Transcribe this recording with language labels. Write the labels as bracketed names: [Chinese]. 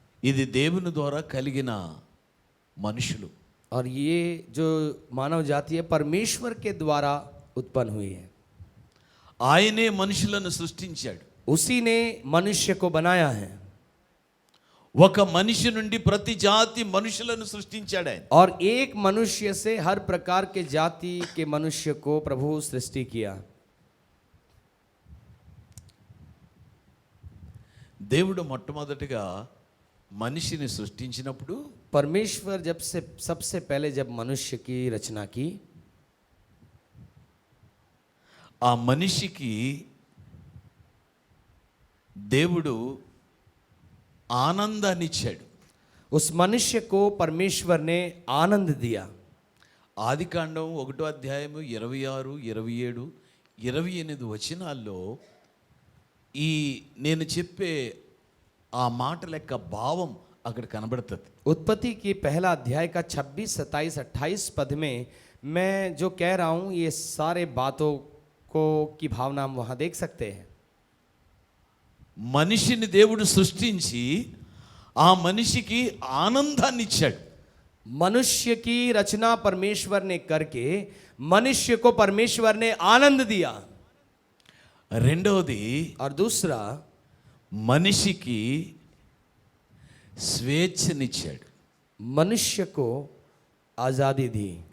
[Telugu] ఇది దేవుని ద్వారా కలిగిన మనుషులు. [Hindi] और ये जो मानव जाति है परमेश्वर के द्वारा उत्पन्न हुई है। [Telugu] ఆయనే మనుషులను సృష్టించాడు. [Hindi] उसी ने मनुष्य को बनाया है [Telugu] ఒక మనిషి నుండి ప్రతి జాతి మనుషులను సృష్టించాడు ఆయన. [Hindi] और एक मनुष्य से हर प्रकार के जाति के मनुष्य को प्रभु सृष्टि किया। [Telugu] దేవుడు మొట్టమొదటిగా మనిషిని సృష్టించినప్పుడు [Hindi] परमेश्वर जब से सबसे पहले जब मनुष्य की रचना की, [Telugu] ఆ మనిషికి దేవుడు ఆనందాన్ని ఇచ్చాడు. [Hindi] उस मनुष्य को परमेश्वर ने आनंद दिया। [Telugu] ఆదికాండం 1:26, 27, 28 వచనాల్లో ఈ నేను చెప్పే ఆ మాటల యొక్క భావం అక్కడ కనబడుతుంది. [Hindi] उत्पत्ति की पहला अध्याय का 26, 27, 28 पद में मैं जो कह रहा हूँ, ये सारे बातों को की भावना हम वहाँ देख सकते हैं। [Telugu] మనిషిని దేవుడు సృష్టించి ఆ మనిషికి ఆనందాన్ని ఇచ్చాడు. [Hindi] मनुष्य की रचना परमेश्वर ने करके मनुष्य को परमेश्वर ने आनंद दिया। [Telugu] రెండవది [Hindi] और दूसरा, [Telugu] మనిషికి స్వేచ్ఛనిచ్చాడు. [Hindi] मनुष्य को आज़ादी दी।